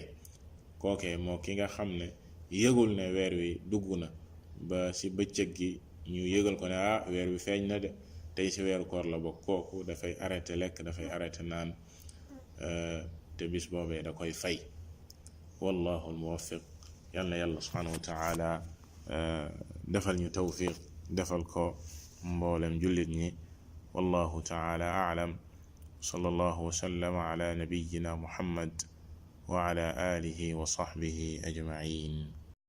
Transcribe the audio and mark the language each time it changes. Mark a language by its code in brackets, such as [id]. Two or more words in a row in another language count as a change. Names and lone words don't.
[wo] kookee moo ki nga xam ne yëgul ne weer wi dugg na ba ci bëccëg gi ñu yëgal ko ne weer wi feeñ na de, tey ci weeru koor la bokk, kooku dafay arrêté lekk, dafay arrêté naan, te bis boobee da koy fay. [ar] والله الموفق. [wo] yal na yàlla [ar] سبحانه وتعالى [wo] defal ñu tawfiq, defal ko mboolem jullit ñi. [ar] والله تعالى أعلم. صلى الله وسلم على نبينا محمد وعلى آله وصحبه أجمعين.